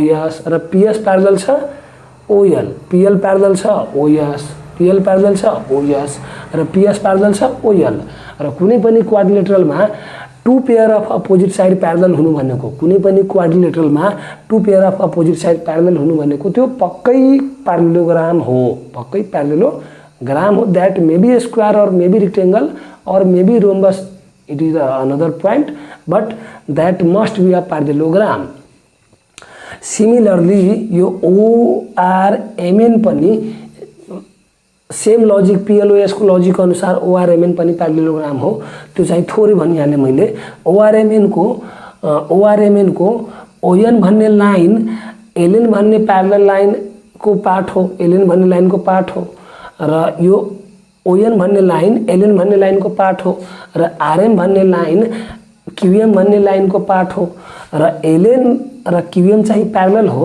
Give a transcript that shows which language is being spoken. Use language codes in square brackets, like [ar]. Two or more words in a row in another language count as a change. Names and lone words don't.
[ne] OS र PS प्यारलल छ ओएल, पीएल प्यारलल छ ओएस, पीएल प्यारलल छ ओएस र पीएस प्यारलल छ ओएल र कुनै पनि क्वाड्रिलेटरलमा [en] two pair of opposite side [ne] प्यारलल हुनु भनेको, कुनै पनि क्वाड्रिलेटरलमा [en] two pair of opposite side [ne] प्यारलल हुनु भनेको त्यो पक्कै प्यारलेलोग्राम हो, पक्कै प्यारलेलोग्राम हो। [en] That may be square or may be rectangle or may be rhombus, it is another point, but that must be a parallelogram. [ne] सिमिलरली यो ओआरएमएन पनि [en] same logic [ne] पीएलओएस को लजिक अनुसार ओआरएमएन पनि प्यारलेलोग्राम हो। त्यो चाहिँ थोरै भनिहालेँ मैले। ओआरएमएन को ओएन भन्ने लाइन एलएन भन्ने [en] parallel line [ne] को पार्ट हो, एलएन भन्ने लाइन को पार्ट हो र यो ओएन भन्ने लाइन एलएन भन्ने लाइन को पार्ट हो र आरएम भन्ने लाइन क्यूएम भन्ने लाइन को पार्ट हो र एलएन र क्यूएम चाहिँ प्यारलल हो।